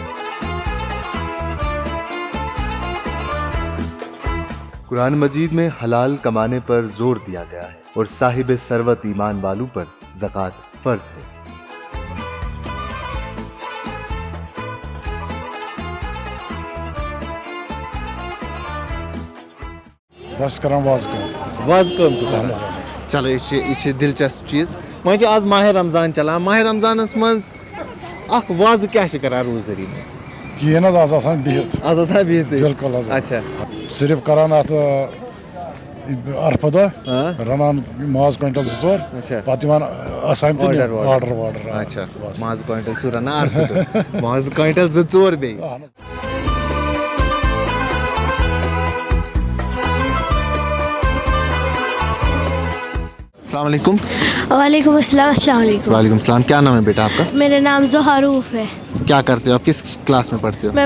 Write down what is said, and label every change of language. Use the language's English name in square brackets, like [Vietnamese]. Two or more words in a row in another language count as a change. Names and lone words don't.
[Urdu] قرآن مجید میں حلال کمانے پر زور دیا گیا ہے اور صاحب ثروت ایمان والوں پر زکوٰۃ فرض ہے. [Kashmiri] بس کران واز کٲم. چلو یہ دلچسپ چیز. وۄنۍ چھِ آز ماہِ رمضان چلان, ماہِ رمضانس منٛز اکھ وازٕ کیٛاہ چھِ کران روزدٔری منٛز؟ کِہیٖنۍ حظ, آز آسان بِہِتھ. آز آسان بِہِتھ. بِلکُل حظ. اچھا. صرف کران اتھ عرفہٕ دۄہ رنان ماز کوینٹل 2-4, پتہٕ یِوان آسان تہِ آرڈر. اچھا, ماز کوینٹل 2 رنان عرفہٕ دۄہ, ماز کوینٹل 2-4 بیٚیہِ. [Arabic] السلام علیکم. وعلیکم السلام. السلام علیکم. وعلیکم السلام. [Urdu] کیا نام ہے بیٹا آپ کا؟ میرا نام زہرا روف ہے. کیا کرتے ہو آپ, کس کلاس میں پڑھتے ہو؟